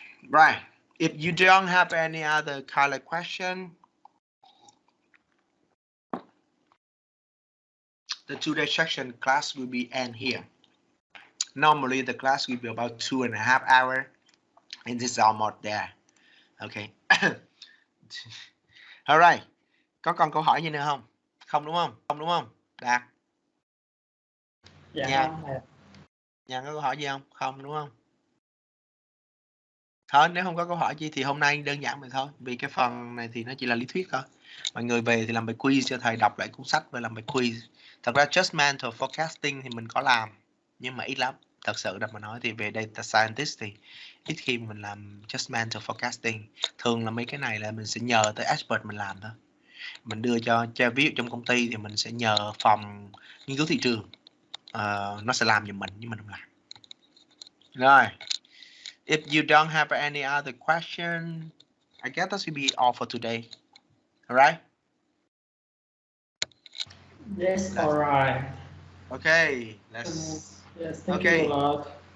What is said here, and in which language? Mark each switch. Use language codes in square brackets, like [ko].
[en] Right. If you don't have any other kind of question, the today's section class will be end here. Normally the class will be about 2.5 hours, and this is almost there. Okay. Alright. [vi] Có còn câu hỏi gì nữa không? Không đúng không? Không đúng không? Đạt. Dạ không thầy. Nhà có câu hỏi gì không? Không đúng không? Thôi nếu không có câu hỏi gì thì hôm nay đơn giản vậy thôi. Vì cái phần này thì nó chỉ là lý thuyết thôi. Mọi người về thì làm bài quiz cho thầy, đọc lại cuốn sách và làm bài quiz. Thật ra Judgmental Forecasting thì mình có làm, nhưng mà ít lắm. Thật sự là mà nói thì về Data Scientist thì ít khi mình làm Judgmental Forecasting. Thường là mấy cái này là mình sẽ nhờ tới expert mình làm thôi. Mình đưa cho ví dụ trong công ty thì mình sẽ nhờ phòng nghiên cứu thị trường, nó sẽ làm giùm mình, nhưng mình không làm. Rồi. [en] If you don't have any other question, I guess that should be all for today. All right? Yes, all right. Okay, let's Yes, thank Okay. you a lot.